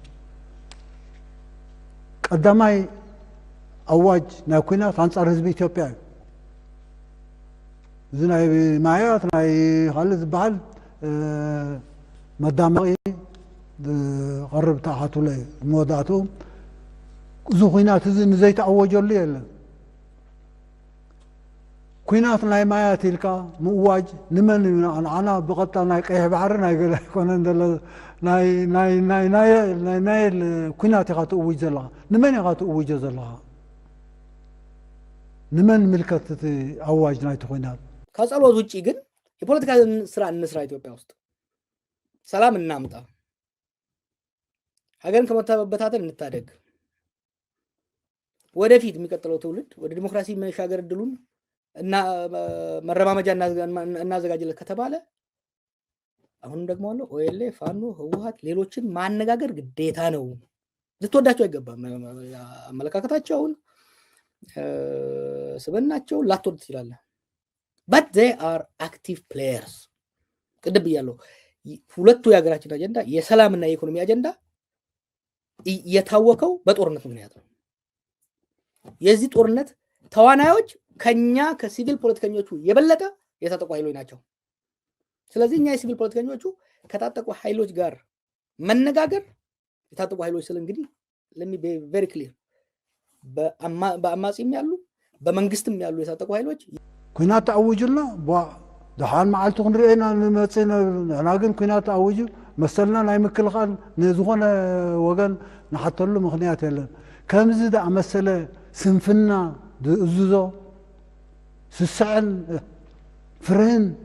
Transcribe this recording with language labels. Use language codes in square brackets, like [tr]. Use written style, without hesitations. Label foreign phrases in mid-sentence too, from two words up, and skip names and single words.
[ti] ቀዳማይ ኣዋጅ ናይ ኩናት ኣንጻር ህዝቢ ኢትዮጵያ እዩ። እዚ ናይ ማያት ናይ ካልእ ዝበሃል መዳመቂ ዝቐርብ ተኣኻትሎ እዩ። መወዳእትኡ እዚ ኩናት እዚ ንዘይተኣወጀሉ የለን። ኩናት ናይ ማያት ኢልካ ምእዋጅ ንመን እዩ? ንዓና ብቐጥታ ናይ ቀይሕ ባሕሪ ናይ ገለ ኣይኮነን ዘሎ ናይ ኩናት ኢኻ ትእውጅ ዘለኻ። ንመን ኢኻ ትእውጆ ዘለኻ? ንመን ምልከት እቲ ኣዋጅ ናይቲ ኩናት? [am] ከጸሎት ውጪ ግን የፖለቲካ ስራ እንስራ። ኢትዮጵያ ውስጥ ሰላም እናምጣ፣ ሀገርን ከመበታተን እንታደግ፣ ወደፊት የሚቀጥለው ትውልድ ወደ ዲሞክራሲ መሻገር እድሉን እና መረማመጃ እናዘጋጅለት ከተባለ አሁንም ደግሞ አለ ኦኤልኤ፣ ፋኖ፣ ህወሓት ሌሎችን ማነጋገር ግዴታ ነው። ልትወዳቸው አይገባም። አመለካከታቸውን ስበናቸው ላትወድ ትችላለህ። [en] but they are active players። [am] ቅድም ብያለሁ፣ ሁለቱ የሀገራችን አጀንዳ የሰላምና የኢኮኖሚ አጀንዳ የታወቀው በጦርነት ምክንያት ነው። የዚህ ጦርነት ተዋናዮች ከኛ ከሲቪል ፖለቲከኞቹ የበለጠ የታጠቁ ኃይሎች ናቸው። ስለዚህ እኛ የሲቪል ፖለቲከኞቹ ከታጠቁ ኃይሎች ጋር መነጋገር የታጠቁ ኃይሎች ስለ እንግዲህ [en] let me be very clear [am] በአማጺም ያሉ በመንግስትም ያሉ የታጠቁ ኃይሎች [ti] ኩናት ተአውጁና ደሃን መዓልቱ ክንሪኤና ንመጽና ናግን ኩናት ተአውጁ መሰልና ናይ ምክልኻል ንዝኾነ ወገን ንሓተሉ ምክንያት የለን። ከምዚ ዳ መሰለ ስንፍና ዝእዝዞ ስስዕን ፍርህን